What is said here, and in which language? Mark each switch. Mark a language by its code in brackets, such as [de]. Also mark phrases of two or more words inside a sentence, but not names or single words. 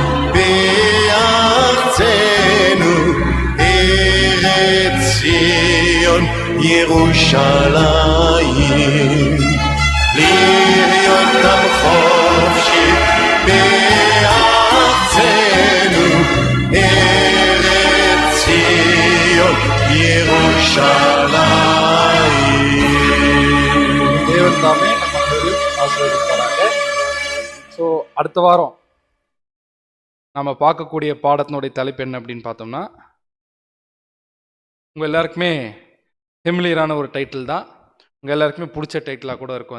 [he] בארצנו ארץ ציון ירושלים להיות עם חופשי בארצנו ארץ ציון ירושלים. [ta] தேவன் தாமே நம்ம அனைவரையும் ஆசீர்வதிப்பாராக. ஸோ அடுத்த வாரம் நம்ம பார்க்கக்கூடிய பாடத்தினுடைய தலைப்பு என்ன அப்படின்னு பார்த்தோம்னா உங்கள் எல்லாருக்குமே ஃபெமிலியரான ஒரு டைட்டில் தான், உங்கள் எல்லாருக்குமே பிடிச்ச டைட்டிலாக கூட இருக்கும்.